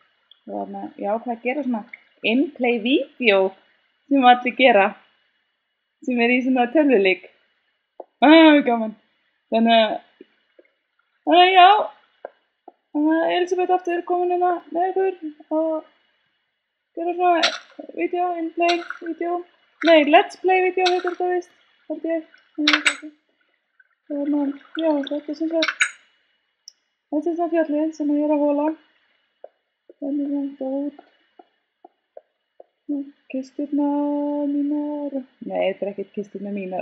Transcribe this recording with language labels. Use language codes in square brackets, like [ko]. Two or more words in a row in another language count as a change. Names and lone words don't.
[is] Og ég ákvað að gera svona in-play vídeo sem allir gera, sem er í svona tölvuleik. Gaman. Þannig að já, Elisabeth aftur komin hérna með ykkur og gera svona vídeo, in-play vídeo. Nei, [en] let's play [is] vídeo heitir þetta vist, held ég. Já, þetta er sem sagt. Þetta er það fjallið sem ég er að hola. Þannig að þetta út. Kisturnar mínar. Nei, þetta er ekkert kisturnar mínar.